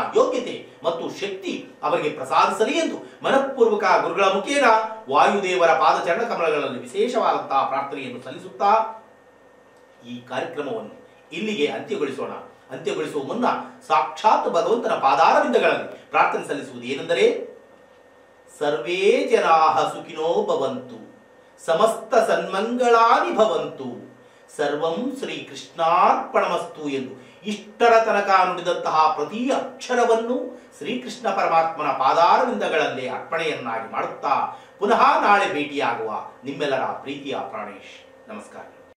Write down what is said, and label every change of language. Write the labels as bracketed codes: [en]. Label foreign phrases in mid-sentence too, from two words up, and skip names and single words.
[kn] ಯೋಗ್ಯತೆ ಮತ್ತು ಶಕ್ತಿ ಅವರಿಗೆ ಪ್ರಸಾದಿಸಲಿ ಎಂದು ಮನಃಪೂರ್ವಕ ಗುರುಗಳ ಮುಖೇನ ವಾಯುದೇವರ ಪಾದಚರಣ ಕಮಲಗಳಲ್ಲಿ ವಿಶೇಷವಾದಂತಹ ಪ್ರಾರ್ಥನೆಯನ್ನು ಸಲ್ಲಿಸುತ್ತಾ ಈ ಕಾರ್ಯಕ್ರಮವನ್ನು ಇಲ್ಲಿಗೆ ಅಂತ್ಯಗೊಳಿಸುವ ಮುನ್ನ ಸಾಕ್ಷಾತ್ ಭಗವಂತನ ಪಾದಾರವಿಂದಗಳಲ್ಲಿ ಪ್ರಾರ್ಥನೆ ಸಲ್ಲಿಸುವುದು ಏನೆಂದರೆ [sa] ಸರ್ವೇ ಜನಾಃ ಸುಖಿನೋ ಭವಂತು ಸಮಸ್ತ ಸನ್ಮಂಗಳಾನಿ ಭವಂತು ಸರ್ವಂ ಶ್ರೀ ಕೃಷ್ಣಾರ್ಪಣಮಸ್ತು [kn] ಎಂದು ಇಷ್ಟರ ತನಕ ನುಡಿದಂತಹ ಪ್ರತಿ ಅಕ್ಷರವನ್ನು ಶ್ರೀಕೃಷ್ಣ ಪರಮಾತ್ಮನ ಪಾದಾರವಿಂದಗಳಲ್ಲೇ ಅರ್ಪಣೆಯನ್ನಾಗಿ ಮಾಡುತ್ತಾ ಪುನಃ ನಾಳೆ ಭೇಟಿಯಾಗುವ ನಿಮ್ಮೆಲ್ಲರ ಪ್ರೀತಿಯ ಪ್ರಾಣೇಶ್. ನಮಸ್ಕಾರ.